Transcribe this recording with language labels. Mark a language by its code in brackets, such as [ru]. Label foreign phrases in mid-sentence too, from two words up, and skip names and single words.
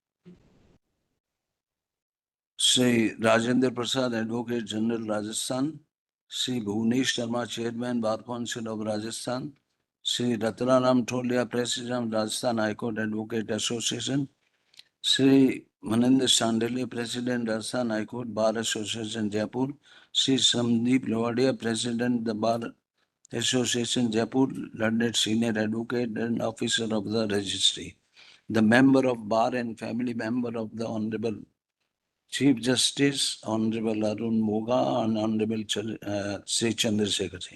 [en] Sri Rajendra Prasad, Advocate General Rajasthan, Sri Bhuvanesh Sharma, Chairman Bar Council of Rajasthan, Sri Ratnaram Tholia, President Rajasthan High Court Advocate Association, Sri Manindra Shandali, President, Rajasthan High Court, Bar Association, Jaipur. Sri Sandeep Lavadia, President, the Bar Association, Jaipur, learned senior advocate and officer of the registry. The member of Bar and family member of the Honorable Chief Justice, Honorable Arun Moga and Honorable Sri Chandrashekhar.